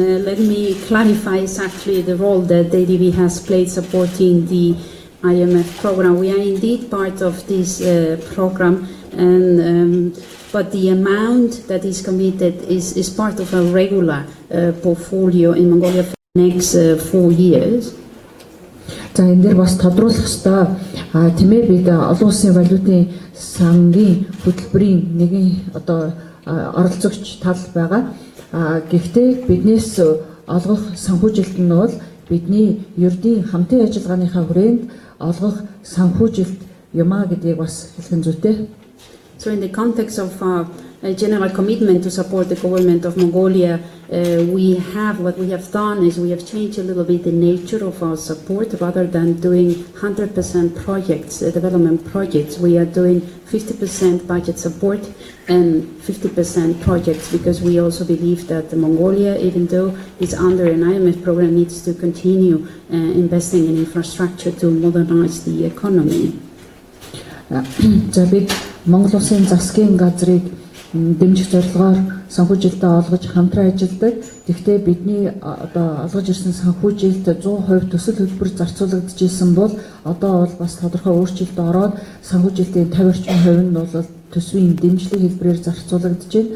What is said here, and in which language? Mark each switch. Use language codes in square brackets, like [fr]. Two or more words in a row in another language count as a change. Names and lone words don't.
[en] Let me clarify exactly the role that the ADB has played supporting the IMF program. We are indeed part of this program, but the amount that is committed is part of a regular portfolio in Mongolia for the next 4 years. [mn] За энэ дээр бас тодруулах ёстой тийм ээ бид олон улсын валютын сангийн хөтөлбөрийн нэгэн одоо оролцогч тал байгаа. Гэхдээ биднээс олгох санхүүжилт нь бол бидний ердийн хамтын ажиллагааныхаа хүрээнд олгох санхүүжилт юмаа гэдгийг бас хэлхэн зүйтэй. [en] So in the context of a general commitment to support the government of Mongolia, what we have done is we have changed a little bit the nature of our support. Rather than doing 100% projects, development projects, we are doing 50% budget support and 50% projects, because we also believe that Mongolia, even though it's under an IMF program, needs to continue investing in infrastructure to modernize the economy. [mn] За бид Монгол Улсын засгийн газрыг дэмжих зорилгоор санхүүжилтээ олгож хамтран ажилладаг. Тэгэхдээ бидний одоо олгож ирсэн санхүүжилт 100% төсөл хөтөлбөр зарцуулагдж исэн бол одоо бол бас тодорхой өөрчлөлт ороод санхүүжилтийн 50% нь бол төсвийн дэмжлэг хэлбэрээр зарцуулагдж байна.